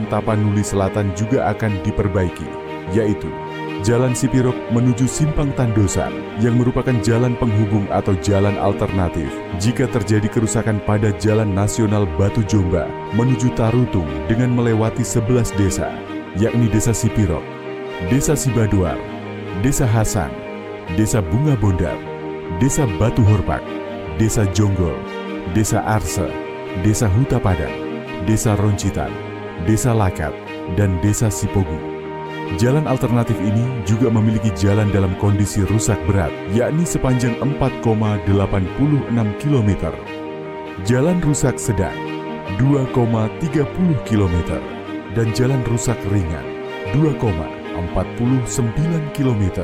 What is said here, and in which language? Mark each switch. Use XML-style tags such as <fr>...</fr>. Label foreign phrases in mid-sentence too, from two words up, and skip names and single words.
<id>Tapanuli Selatan juga akan diperbaiki, yaitu Jalan Sipirok menuju Simpang Tandosan yang merupakan jalan penghubung atau jalan alternatif jika terjadi kerusakan pada Jalan Nasional Batu Jomba menuju Tarutung dengan melewati 11 desa, yakni Desa Sipirok, Desa Sibaduar, Desa Hasan, Desa Bunga Bondar, Desa Batu Horpak, Desa Jonggol, Desa Arse, Desa Huta Padang, Desa Roncitan, Desa Lakat, dan Desa Sipogu. Jalan alternatif ini juga memiliki jalan dalam kondisi rusak berat, yakni sepanjang 4,86 km. Jalan rusak sedang 2,30 km dan jalan rusak ringan 2,40 49 km.</id>